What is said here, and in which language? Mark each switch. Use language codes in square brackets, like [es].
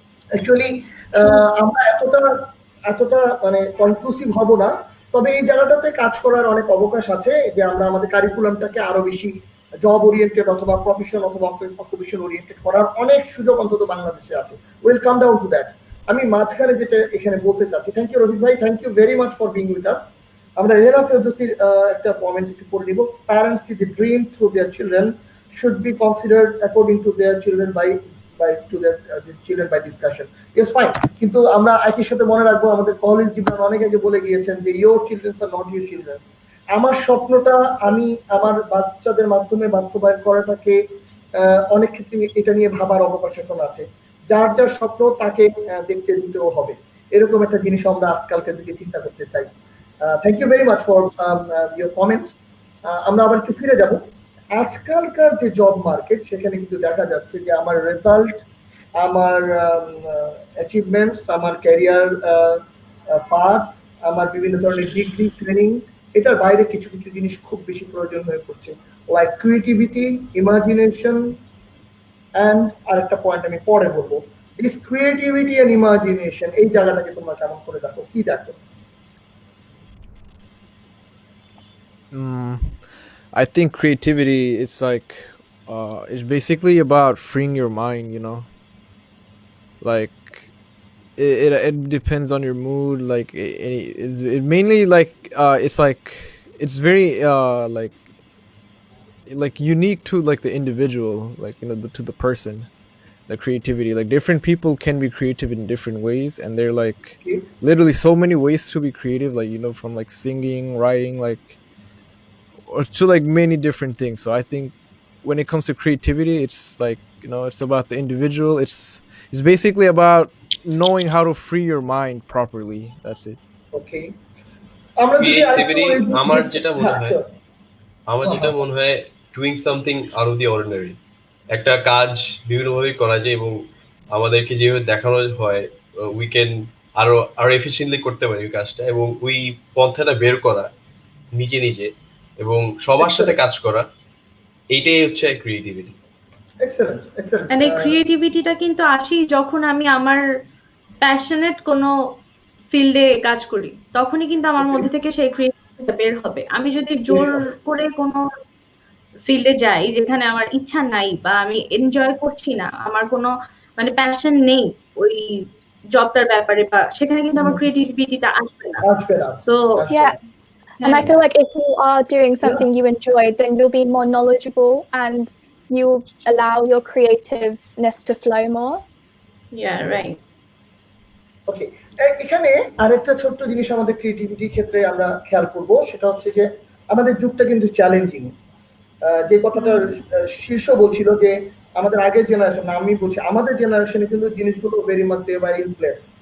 [bn] Actually আমরা এতটা মানে কনক্লুসিভ হব না, তবে এই জায়গাটাতে কাজ করার অনেক অবকাশ আছে, যে আমরা আমাদের কারিকুলামটাকে আরো বেশি জব ওরিয়েন্টেড অথবা প্রফেশন অথবা অকুপেশন ওরিয়েন্টেড করার অনেক সুযোগ অন্তত বাংলাদেশে আছে। [en] Will come down to that. [bn] আমি মাঝখানে যেটা এখানে বলতে চাচ্ছি, [en] Thank you Rafiq ভাই, thank you very much for being with us. [bn] আমরা রেনা ফেরদৌসির একটা কমেন্ট একটু পড়ে নিব। [en] Parents see the dream through their children should be considered according to their children by to their children by discussion. Yes, fine. [bn] কিন্তু আমরা একই সাথে মনে রাখবো আমাদের কলিজ জীবন অনেক আগে বলে গিয়েছেন যে [en] your children are not your children. [bn] আমার স্বপ্নটা আমি আমার বাচ্চাদের মাধ্যমে বাস্তবায়ন করাটাকে অনেক ক্ষেত্রে এটা নিয়ে ভাবার অবকাশ এখন আছে। যার যার স্বপ্ন তাকে দেখতে দিতেও হবে, এরকম একটা জিনিস আমরা আজকালকে দিকে চিন্তা করতে চাই। [en] Thank you very much for your comment. [bn] আমরা আবার একটু ফিরে যাব। আজকালকার যে জব মার্কেট, সেখানে কিন্তু দেখা যাচ্ছে যে আমার রেজাল্ট, আমার অ্যাচিভমেন্টস, আমার ক্যারিয়ার পাথ, আমার বিভিন্ন ধরনের ডিগ্রি ট্রেনিং, এটার বাইরে কিছু কিছু জিনিস খুব বেশি প্রয়োজন হয়ে পড়ছে, লাইক ক্রিয়েটিভিটি, ইমাজিনেশন অ্যান্ড আরেকটা পয়েন্ট আমি পরে বলবো। [en] this creativity and imagination, [bn] এই জায়গাটাকে তোমরা কেমন করে দেখো, কি দেখো? [en] I think creativity, it's basically about freeing your mind, like it depends on your mood, like it mainly it's very like unique to like the individual, like to the person, the creativity. Like different people can be creative in different ways, and they're like literally so many ways to be creative, like from like singing, writing, like or to like many different things. So I think when it comes to creativity, it's like it's about the individual. It's basically about knowing how to free your mind properly. That's it. [bn] Okay. আমরা যদি [en] creativity [bn] আমার যেটা মনে হয় [en] Doing something out of the ordinary. [bn] একটা কাজ বিভিন্নভাবে করা যায় এবং আমাদেরকে যেভাবে দেখানো হয় [en] we can [bn] আরো এফিশিয়েন্টলি করতে পারি ওই কাজটা, এবং ওই পন্থাটা বের করা নিজে নিজে এবং সবার সাথে কাজ করা, এইটাই হচ্ছে ক্রিয়েটিভিটি। [en] Excellent excellent. [bn] মানে ক্রিয়েটিভিটিটা কিন্তু আসি যখন আমি আমার প্যাশনেট কোনো ফিল্ডে কাজ করি, তখনই কিন্তু আমার মধ্যে থেকে সেই ক্রিয়েটিভিটিটা বের হবে। আমি যদি জোর করে কোনো ফিল্ডে যাই যেখানে আমার ইচ্ছা নাই বা আমি এনজয় করছি না, আমার কোনো মানে প্যাশন নেই ওই জবটার ব্যাপারে, বা সেখানে কিন্তু আমার ক্রিয়েটিভিটিটা আসবে না। [en] So Yeah. And I feel like if you are doing something you enjoy, then you'll be more knowledgeable and you'll allow your creativeness to flow more. Yeah, right. [bn] ওকে, এখানে আরেকটা ছোট্ট জিনিস আমাদের ক্রিয়েটিভিটির ক্ষেত্রে আমরা খেয়াল করব, সেটা হচ্ছে যে আমাদের যুগটা কিন্তু চ্যালেঞ্জিং। যে কথাটা শীর্ষ বলছিল যে আমাদের আগের জেনারেশন, আমি বলছি আমাদের জেনারেশনে কিন্তু জিনিসগুলো [en] Very much they were in place.